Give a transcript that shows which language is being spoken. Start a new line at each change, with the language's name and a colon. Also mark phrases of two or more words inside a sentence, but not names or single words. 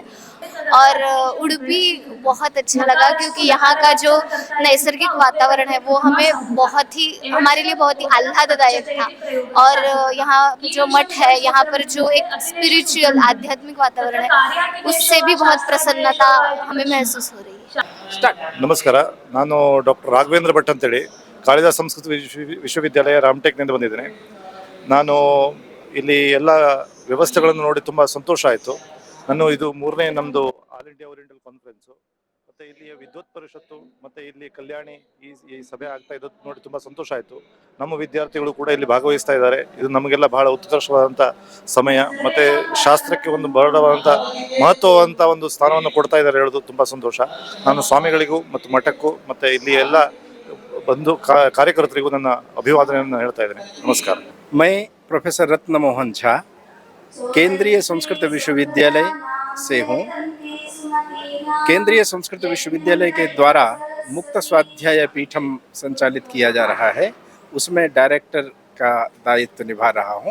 Hindi: और उडुपी बहुत अच्छा लगा क्योंकि यहाँ का जो नैसर्गिक वातावरण है वो हमारे लिए बहुत ही आह्लाददायक था। और यहाँ जो मठ है, यहाँ पर जो एक स्पिरिचुअल आध्यात्मिक वातावरण है, उससे भी बहुत प्रसन्नता हमें महसूस हो रही है।
Kannada: ನಮಸ್ಕಾರ, ನಾನು ಡಾಕ್ಟರ್ ರಾಘವೇಂದ್ರ ಭಟ್ ಅಂತೇಳಿ ಕಾಳಿದಾಸ ಸಂಸ್ಕೃತ ವಿಶ್ವವಿದ್ಯಾಲಯ ರಾಮಟೆಕ್ನಿಂದ ಬಂದಿದ್ದೇನೆ. ನಾನು ಇಲ್ಲಿ ಎಲ್ಲ ವ್ಯವಸ್ಥೆಗಳನ್ನು ನೋಡಿ ತುಂಬ ಸಂತೋಷ ಆಯಿತು. ಇದು ಮೂರನೇ ನಮ್ಮದು ಆಲ್ ಇಂಡಿಯಾ ಓರಿಯೆಂಟಲ್ ಕಾನ್ಫರೆನ್ಸು, ಮತ್ತು ಇಲ್ಲಿಯ ವಿದ್ವತ್ ಪರಿಷತ್ತು ಮತ್ತು ಇಲ್ಲಿ ಕಲ್ಯಾಣಿ ಈ ಸಭೆ ಆಗ್ತಾ ಇರೋದು ನೋಡಿ ತುಂಬ ಸಂತೋಷ ಆಯಿತು. ನಮ್ಮ ವಿದ್ಯಾರ್ಥಿಗಳು ಕೂಡ ಇಲ್ಲಿ ಭಾಗವಹಿಸ್ತಾ ಇದ್ದಾರೆ. ಇದು ನಮಗೆಲ್ಲ ಬಹಳ ಉತ್ಕರ್ಷವಾದಂಥ ಸಮಯ, ಮತ್ತು ಶಾಸ್ತ್ರಕ್ಕೆ ಒಂದು ಬಹಳವಾದಂಥ ಮಹತ್ವವಂತ ಒಂದು ಸ್ಥಾನವನ್ನು ಕೊಡ್ತಾ ಇದ್ದಾರೆ ಹೇಳೋದು ತುಂಬ ಸಂತೋಷ. ನಾನು ಸ್ವಾಮಿಗಳಿಗೂ ಮತ್ತು ಮಠಕ್ಕೂ ಮತ್ತು ಇಲ್ಲಿ ಎಲ್ಲ ಬಂಧು ಕಾರ್ಯಕರ್ತರಿಗೂ ನನ್ನ ಅಭಿವಾದನೆಯನ್ನು ಹೇಳ್ತಾ ಇದ್ದೇನೆ. ನಮಸ್ಕಾರ.
Hindi: मैं प्रोफेसर रत्न मोहन झा केंद्रीय संस्कृत विश्वविद्यालय से हूँ। केंद्रीय संस्कृत विश्वविद्यालय के द्वारा मुक्त स्वाध्याय पीठम संचालित किया जा रहा है, उसमें डायरेक्टर का दायित्व निभा रहा हूँ।